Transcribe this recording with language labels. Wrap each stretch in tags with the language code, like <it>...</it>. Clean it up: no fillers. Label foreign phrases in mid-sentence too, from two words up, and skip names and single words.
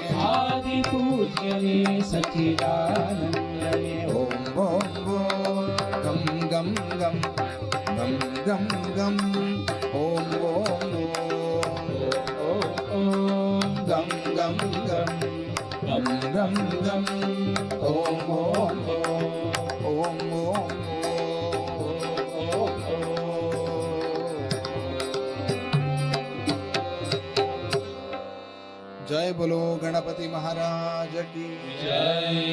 <kn>ಆದಿಪೂಜ್ಯನೆ ಸಚ್ಚಿದಾನಂದನೆ</kn> <sa>ಓಂ ಓಂ ಓಂ ಗಂ ಗಂ ಗಂ ಗಂ ಗಂ ಗಂ ಓಂ ಓಂ ಓಂ ಗಂ ಗಂ ಗಂ ಗಂ ಗಂ ಗಂ ಓಂ ಓಂ ಓಂ ಓಂ</sa> <hi>जय बोलो गणपति महाराज की जय।</hi>